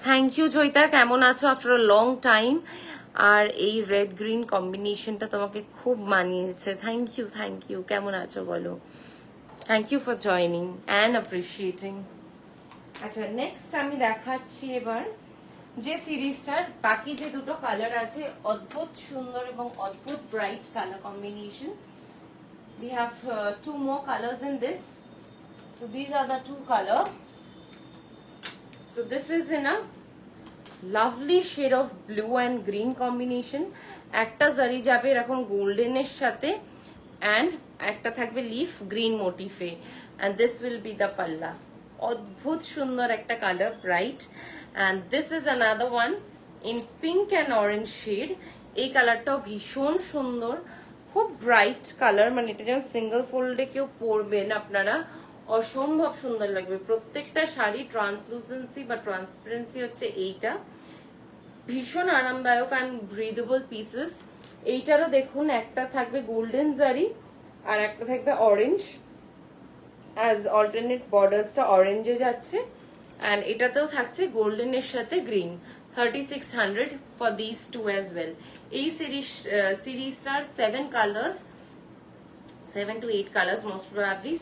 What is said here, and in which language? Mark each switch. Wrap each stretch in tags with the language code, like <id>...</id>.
<bn>Thank you Joyita, কেমন আছো</bn> <en>After a long time?</en> <bn>আর এই রেড গ্রিন কম্বিনেশনটা তোমাকে খুব মানিয়েছে. Thank you, thank you. কেমন আছো বলো?</bn> <en>Thank you for joining and appreciating.</en> <bn>আচ্ছা, নেক্সট আমি দেখাচ্ছি এবার যে সিরিজটার বাকি যে দুটো কালার আছে, অদ্ভুত সুন্দর এবং অদ্ভুত bright colour combination.</bn> <en>We have 2 more colors in this. So these are the 2 color. So this is in a lovely shade of blue and green combination.</en> <bn>একটা জারি যাবে এরকম গোল্ডেনের সাথে, and একটা থাকবে leaf green মোটিফে,</bn> <en>and this will be the palla.</en> <bn>অদ্ভুত সুন্দর একটা colour, bright.</bn> <en>And this is another one in pink and orange shade.</en> <bn>এই কালারটাও ভীষণ সুন্দর, খুব ব্রাইট কালার. মানে এটা যেমন সিঙ্গেল ফোল্ডে কেউ পরবেন আপনারা, অসম্ভব সুন্দর লাগবে. প্রত্যেকটা শাড়ি ট্রান্সলুসেন্সি বা ট্রান্সপারেন্সি হচ্ছে এইটা, ভীষণ আরামদায়ক অ্যান্ড ব্রিদেবল পিসেস. এইটারও দেখুন একটা থাকবে গোল্ডেন জারি আর একটা থাকবে অরেঞ্জ, অ্যাজ অল্টারনেট বর্ডার্সটা অরেঞ্জে যাচ্ছে,</bn> <en>and</en> <bn>এটাতেও থাকছে গোল্ডেনের সাথে green,</bn> <en>3600 for this two as well.</en> <bn>এই সিরিজটার</bn> <en>7 colours, 7 to 8 colors most probably.</en>